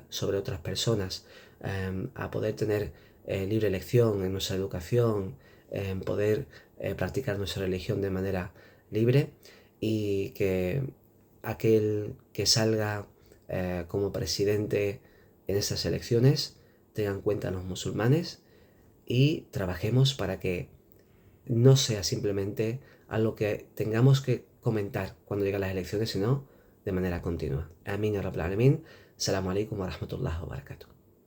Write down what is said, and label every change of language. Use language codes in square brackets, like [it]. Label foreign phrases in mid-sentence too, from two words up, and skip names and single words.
[es] sobre otras personas, a poder tener libre elección en nuestra educación, poder practicar nuestra religión de manera libre, y que aquel que salga como presidente en estas elecciones tenga en cuenta a los musulmanes y trabajemos para que no sea simplemente algo que tengamos que comentar cuando lleguen las elecciones, sino de manera continua. [ar] آمين يا رب العالمين. السلام عليكم ورحمة الله وبركاته.